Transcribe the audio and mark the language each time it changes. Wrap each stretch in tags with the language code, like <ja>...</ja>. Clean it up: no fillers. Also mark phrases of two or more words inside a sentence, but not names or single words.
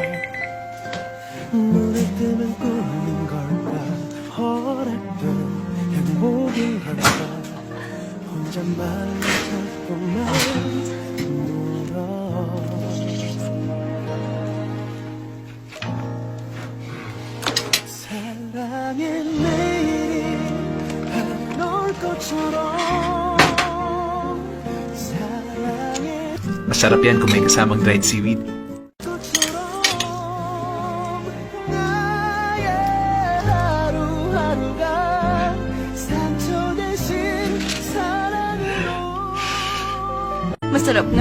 <ko>눈을 뜨면 꿈인 걸까 허락된 행복인 걸까 혼잣말로 자꾸만 물어 사랑의 내일이 한올 것처럼 사랑의</ko> <tl>Masarap yan kung may kasamang</tl> <en>dried seaweed.</en> <ko>것처럼 나의 하루하루가 상처 대신 사랑으로</ko> <tl>Masarap nga.</tl>